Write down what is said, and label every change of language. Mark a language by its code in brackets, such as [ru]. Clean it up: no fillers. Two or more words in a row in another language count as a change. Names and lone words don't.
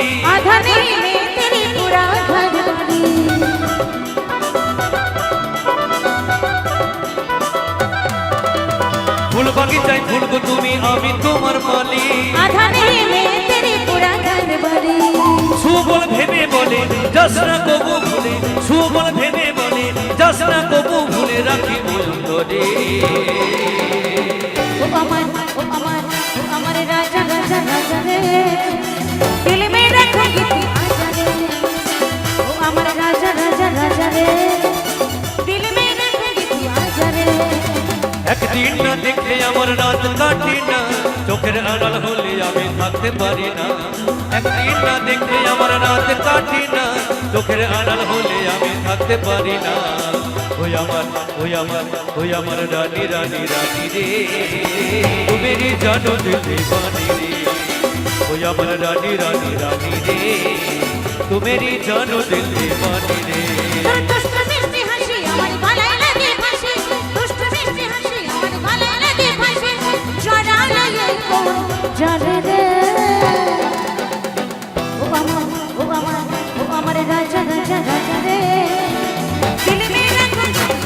[hi] आधा नहीं में तेरी पूरा घरवाली, [bn] ফুল বাগিচায় ফুলবো তুমি আমি তোমার মালিক। [hi] आधा नहीं में तेरी पूरा घरवाली, [bn] সুবল ভেবে বলে যাস না কবু ভুলে, সুবল ভেবে বলে যাস না কবু ভুলে, রাখিব অন্তরে। [hi] ओ अमर राजा राजा राजा रे, दिल में रखूंगी तू आजा रे। ओ अमर राजा राजा राजा रे, दिल में रखूंगी तू आजा रे। [bn] একদিন না দেখলে আমার রাত কাটে না, চোখের আড়াল হলে আমি থাকতে পারি না। একদিন না দেখলে আমার রাত কাটে না, চোখের আড়াল হলে আমি থাকতে পারি না। ওই আমার রানী রানী রানী রে, [hi] तू मेरी जानो दिल दीवानी रे। [bn] ওই আমার রানী রানী রানী রে, [hi] तू मेरी जानो दिल दीवानी रे। [bn] তোর দুষ্টু মিষ্টি হাসি আমার গলায় লাগে ফাঁসি, দুষ্টু মিষ্টি হাসি আমার গলায় লাগে ফাঁসি, জড়ালে কোন জানে রে। ও আমার রাজা রাজা রাজা রে, [hi] दिल में रखूंगी